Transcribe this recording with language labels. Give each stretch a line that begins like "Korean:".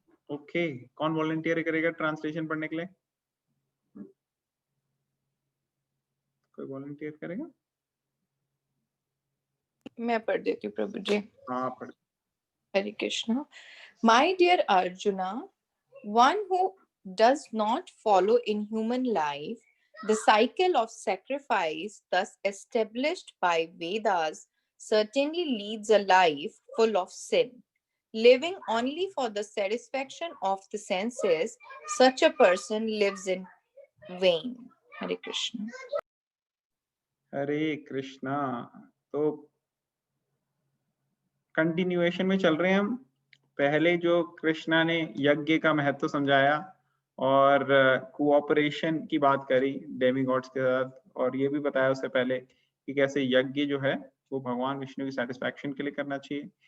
Hindi: Okay, कौन volunteer करेगा translation पढ़ने के लिए? कोई वॉलंटियर करेगा? मैं पढ़ देती हूँ प्रभु जी। हाँ पढ़।
English: Hare Krishna. My dear Arjuna, one who does not follow in human life the cycle of sacrifice thus established by Vedas certainly leads a life full of sin. Living only for the satisfaction of the senses, such a person lives in vain. Hare Krishna.
Hindi: हरे कृष्णा। तो continuation में चल रहे हैं हम। पहले जो कृष्णा ने यज्ञ का महत्व समझाया और कोऑपरेशन की बात करी डेमीगॉड्स के साथ, और ये भी बताया उससे पहले कि कैसे यज्ञ जो है वो भगवान विष्णु की सेटिस्फैक्शन के लिए करना चाहिए।